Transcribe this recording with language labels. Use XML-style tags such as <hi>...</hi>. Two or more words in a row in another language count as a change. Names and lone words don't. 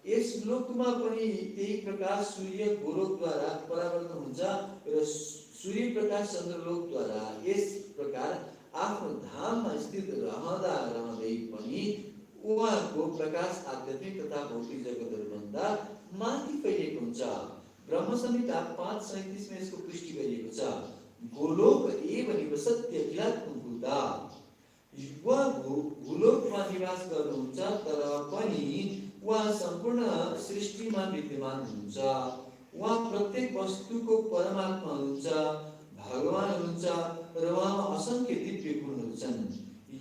<ne>यस लोकमा पनि त्यही प्रकाश सूर्य गोलोकद्वारा परावर्तन हुन्छ र सूर्य प्रकाश चन्द्रलोकद्वारा यस प्रकार आफ्नो धाममा स्थित रहँदै पनि उहाँको प्रकाश आध्यात्मिक तथा भौतिक जगतहरूभन्दा माथि फैलिएको हुन्छ। ब्रह्म संहिता 5:37 में यसको पुष्टि गरिएको छ।</ne> <sa>गोलोक एव निवसत्य किलात्म भूता,</sa> <ne>उहाँ गोलोकमा निवास गर्नुहुन्छ, तर पनि उहाँ सम्पूर्ण सृष्टिमा विद्यमान हुनुहुन्छ। उहाँ प्रत्येक वस्तुको परमात्मा हुनुहुन्छ, भगवान हुनुहुन्छ र उहाँमा असंख्य दिव्य गुणहरू छन्।</ne>